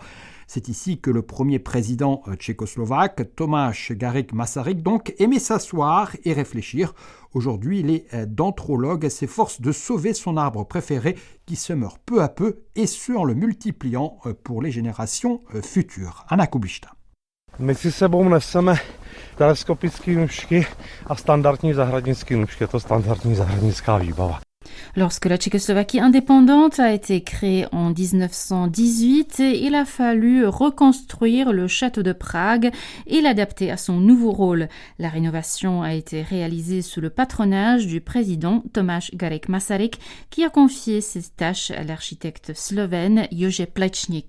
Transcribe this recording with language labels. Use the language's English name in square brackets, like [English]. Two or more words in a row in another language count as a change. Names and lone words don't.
[French] C'est ici que le premier président tchécoslovaque, Tomáš Garrigue Masaryk, donc, aimait s'asseoir et réfléchir. Aujourd'hui, les dendrologues s'efforcent de sauver son arbre préféré qui se meurt peu à peu, et ce en le multipliant pour les générations futures. Anna Kubišta. [Czech] My si sebou neseme teleskopické nůžky a standardní zahradnické nůžky. Je to standardní zahradnická výbava. [French] Lorsque la Tchécoslovaquie indépendante a été créée en 1918, il a fallu reconstruire le château de Prague et l'adapter à son nouveau rôle. La rénovation a été réalisée sous le patronage du président Tomáš Garrigue Masaryk, qui a confié ces tâches à l'architecte slovène Jože Plečnik.